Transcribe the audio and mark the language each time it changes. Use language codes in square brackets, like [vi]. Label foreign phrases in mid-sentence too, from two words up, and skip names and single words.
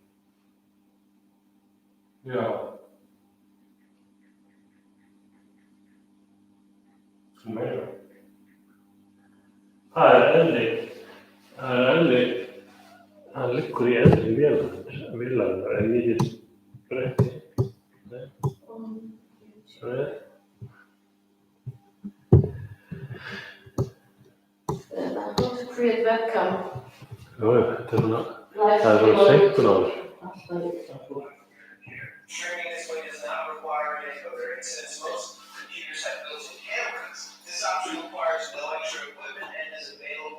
[is] Já. Þú meira. Það er eðli. Það liggur í eðli vélarinnar en ég get breytti. Nei. [en] How to create webcam. [is] Já, þetta er svona, það er svona seinkun á þessu. [en] Streaming this way does not require any coding, since most computers have built-in cameras. This option requires no extra equipment and is available